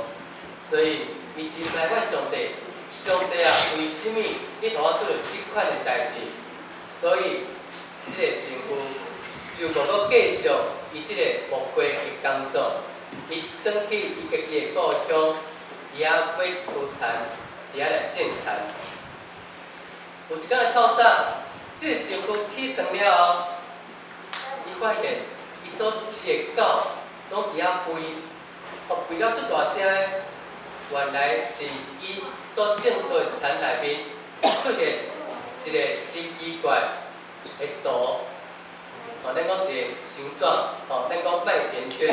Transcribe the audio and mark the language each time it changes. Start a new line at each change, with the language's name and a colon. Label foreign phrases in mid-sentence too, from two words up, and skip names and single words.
Min Nan Chinese: 所以伊真来问上帝。上帝啊，为什么你互我拄着即款的代志？所以，即个神父就无搁继续伊即个牧会的工作，伊转去伊家己的故乡，伊买一棵田，伫遐来种田。有一天的透早，即个神父起床了后，伊发现伊所饲的狗拢伫遐吠，吠到足大声的。原来是伊所种做的田内面出现一个真奇怪的图，咱讲一个形状，咱讲麦田圈。